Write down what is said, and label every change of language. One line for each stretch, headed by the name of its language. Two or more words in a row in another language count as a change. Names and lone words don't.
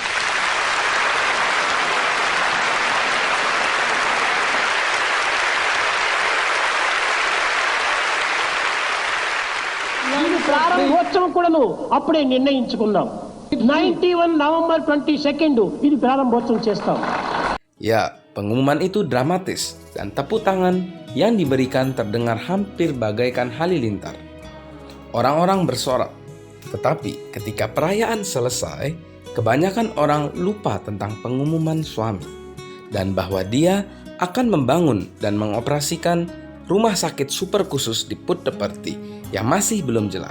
Telugu: ప్రారంభోత్సవం కూడాను అప్పుడే నిర్ణయించుకున్నాం. 91 November 22 ఇది ప్రారంభోత్సవం చేస్తాం.
Indonesian: Ya, pengumuman itu dramatis dan tepuk tangan yang diberikan terdengar hampir bagaikan halilintar. Orang-orang bersorak. Tetapi ketika perayaan selesai, kebanyakan orang lupa tentang pengumuman suami dan bahwa dia akan membangun dan mengoperasikan rumah sakit super khusus di Puttaparthi yang masih belum jelas.